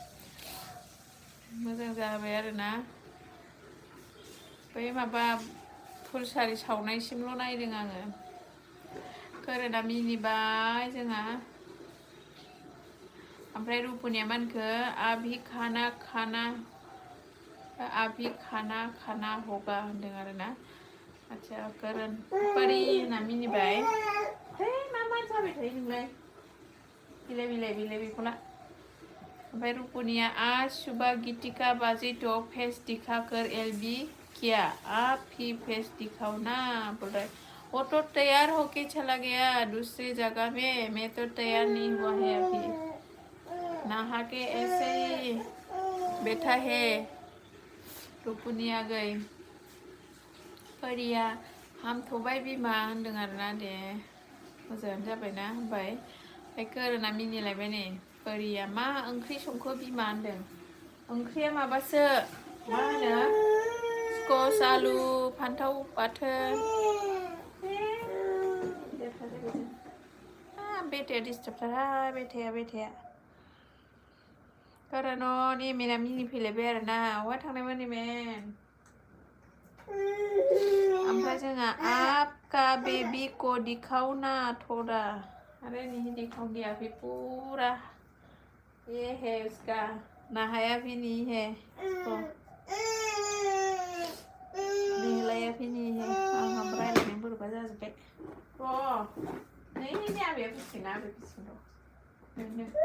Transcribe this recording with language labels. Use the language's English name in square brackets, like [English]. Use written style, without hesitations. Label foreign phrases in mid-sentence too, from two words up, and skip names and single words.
[Bodo] मोजां जाबाय आरोना बै माबा फुलसारि सावनायसिमल' नायदों आङो खोरोना मिनिबाय जोंहा ओमफ्राय रुपुनिया मा होनखो आभि खाना होगा होनदों आरोना आच्छा खोरोन परि होनना मिनिबाय है मा जाबाय थायो नोंलाय बिलाय बेखौ ला ओमफ्राय रुपुनिया [Hindi] आज सुबह गीतिका बाजी तो फेस दिखाकर एलबी किया आप ही फेस दिखाओ ना बोल रहा है वो तो तैयार होके चला गया दूसरी जगह में, मैं तो तैयार नहीं हुआ है अभी, नहा के ऐसे ही बैठा है। [Bodo] टुपुनी [Hindi] आ गई [Bodo] परिया हामथ'बाय बिमा होनदों आरोना दे मोजाङानो जाबायना होनबाय। ओमफ्राय गोरोना मिनिलायबाय नै परिया मा ओंख्रि संखो बिमा होनदों। ओंख्रिया माबासो मा होनो स्कस आलु फान्थाव बाथोन। बेटाया डिस्टार्बथारहाय बेटाया कारण एमेना मिनिफैलायबाय आरोना अहा थांनायमोन एमेन। ओमफ्राय जोंहा [Hindi] आपका बेबी को दिखाओ ना थोड़ा। अरे नहीं दिखाओ गया अभी पूरा ये है उसका, नहाया भी नहीं है उसको, नहलाया भी नहीं है। [Bodo] आंहा रायलायनाय बोरैबा जाजोब्बाय। नै आबैया फैसिगोन आबै फैसिगोन र'।